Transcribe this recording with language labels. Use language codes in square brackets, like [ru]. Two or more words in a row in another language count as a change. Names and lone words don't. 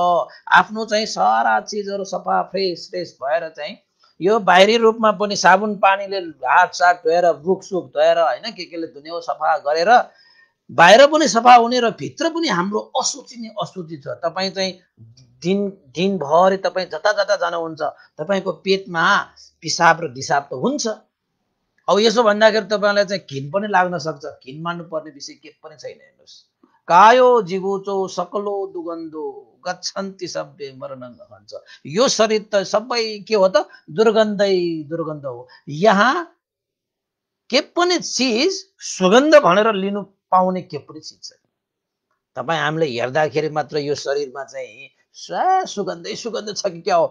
[ne] आफ्नो चाहिँ सारा चिजहरू सफा फ्रेस भएर चाहिँ यो बाहिरी रूपमा पनि साबुन पानीले हात सात धोएर रुख सुख धोएर होइन केले धुने सफा गरेर बाहिर पनि सफा हुने र भित्र पनि हाम्रो अशुचि नै अशुचि छ। तपाईँ चाहिँ दिनभरि तपाईँ जता जता जानुहुन्छ तपाईँको पेटमा पिसाब र दिसाब त हुन्छ। अब यसो भन्दाखेरि तपाईँलाई चाहिँ घिन पनि लाग्न सक्छ। घिन मान्नुपर्ने विषय के पनि छैन। हेर्नुहोस्, [pi] कायो जिगुचो सकलो दुर्गन्धो गच्छन्ति सबै मरणं [ne] भन्छ। यो शरीर त सबै के हो त? दुर्गन्धै दुर्गन्ध हो। यहाँ के पनि चिज सुगन्ध भनेर लिनु पाउने के पनि चिज छैन। तपाईँ हामीले हेर्दाखेरि मात्र यो शरीरमा चाहिँ सुगन्धै सुगन्ध छ कि क्या हो?